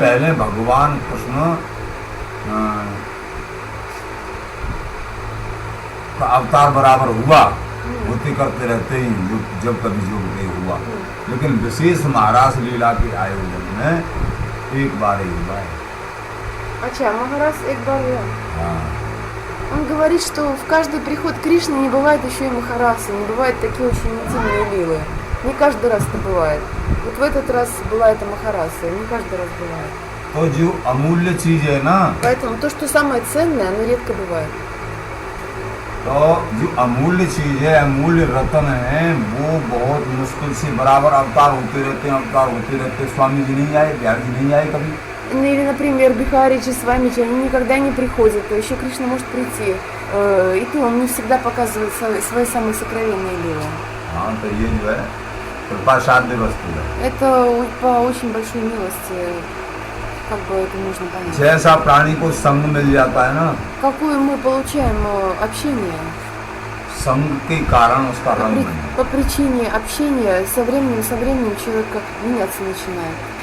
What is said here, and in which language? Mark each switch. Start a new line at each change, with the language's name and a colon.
Hindi: पहले भगवान कृष्ण का अवतार बराबर हुआ, होते करते रहते ही जब कभी जो नहीं हुआ, लेकिन विशेष महाराज लीला के आयोजन में एक बार ही हुआ है। अच्छा, Махарас एक बार हुआ। हाँ,
Russian: Он говорит, что в каждый приход Кришны не бывает еще и Махарасы, не бывают такие очень интимные лилы. Не каждый раз это бывает. Вот в этот раз была эта Махараса, не каждый раз бывает.
Hindi: तो जो अमूल्य चीज है ना,
Russian: Поэтому то, что самое ценное, оно редко бывает.
Hindi: तो जो अमूल्य चीज है, अमूल्य रत्न है, वो बहुत मुश्किल से बराबर अवतार होते रहते हैं, अवतार होते रहते हैं। स्वामी जी नहीं आए, बिहार जी नहीं आए कभी।
Russian: Ну или, например, Бихариджи с вами, они никогда не приходят, то еще Кришна может прийти. И то он не всегда показывает свои самые сокровенные лилы.
Hindi: हाँ, तो ये जो है कृपा साध्य वस्तु है।
Russian: Это по очень большой милости, как бы это нужно понять.
Hindi: जैसा प्राणी को संग मिल जाता है ना,
Russian: Какое мы получаем общение?
Hindi: संग के कारण उसका रंग बने।
Russian: По причине общения со временем человек как меняться начинает.